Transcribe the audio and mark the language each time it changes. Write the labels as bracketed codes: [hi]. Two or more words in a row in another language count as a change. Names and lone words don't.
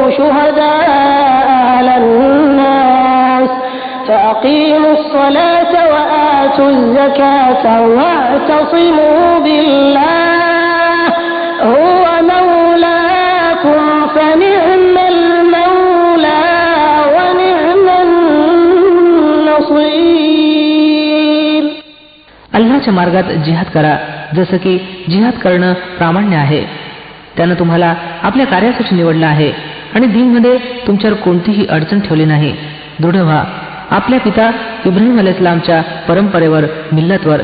[ar] شهداء على الناس فأقيموا الصلاة وآتوا الزكاة واعتصموا بالله هو مولاكم فنعم المولى ونعم النصير. [mr] अल्लाहच्या मार्गात जिहाद करा, जसं की जिहाद करणं प्रामाण्य आहे. त्यानं तुम्हाला आपल्या कार्यासाठी निवडलं आहे आणि दीनमध्ये तुमच्यावर कोणतीही अडचण ठेवली नाही. दृढ व्हा आपल्या पिता इब्राहिम अलैहिस्सलामच्या परंपरेवर, मिल्लतवर.